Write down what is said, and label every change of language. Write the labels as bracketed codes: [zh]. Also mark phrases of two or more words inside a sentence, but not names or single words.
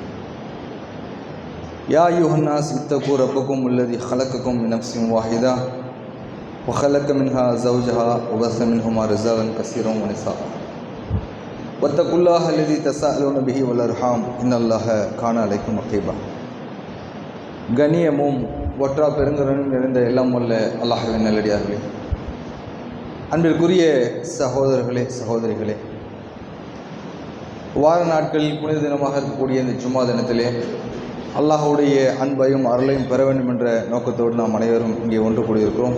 [ar] يا أيها الناس اتقوا ربكم الذي خلقكم من نفس واحدة وخلق منها زوجها وبث منهما رجالا كثيرا ونساء واتقوا الله الذي تساءلون به والأرحام إن الله كان عليكم رقيبا. [ta] கண்ணியமும் ஒற்றா பெருங்கருணும் நிறைந்த எல்லாம் வல்ல அல்லாஹ்வின் நல்லடியார்களே, அன்பிற்குரிய சகோதரர்களே சகோதரிகளே, வார நாட்களில் புனித தினமாக இருக்கக்கூடிய இந்த ஜும்மா தினத்திலே அல்லாஹ்வுடைய அன்பையும் அருளையும் பெற வேண்டும் என்ற நோக்கத்தோடு நாம் அனைவரும் இங்கே ஒன்று கூடியிருக்கிறோம்.